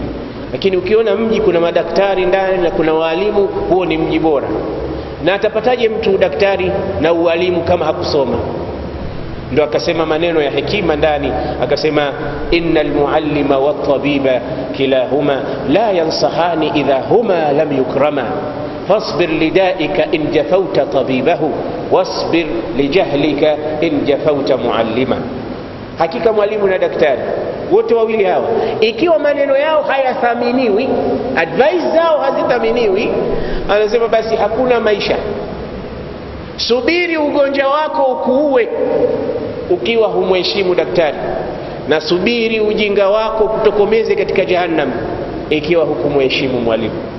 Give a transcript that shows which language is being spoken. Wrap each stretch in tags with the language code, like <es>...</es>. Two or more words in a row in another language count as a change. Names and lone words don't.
<sw>Lakini ukiona mji kuna madaktari ndani na kuna walimu, huo ni mji bora. Na atapataje mtu daktari na ualimu kama hakusoma? Ndio akasema maneno ya hekima ndani, akasema</sw> <ar>إن المعلم والطبيب كلاهما لا ينصحان إذا هما لم يكرما فاصبر لدائك إن جفوت طبيبه واصبر لجهلك إن جفوت معلما.</ar> <sw>Hakika mwalimu na daktari wote wawili hawa, ikiwa maneno yao hayathaminiwi, advice zao hazithaminiwi, anasema basi hakuna maisha. Subiri ugonjwa wako ukuue ukiwa humheshimu daktari, na subiri ujinga wako kutokomeze katika jahannam ikiwa hukumheshimu mwalimu.</sw>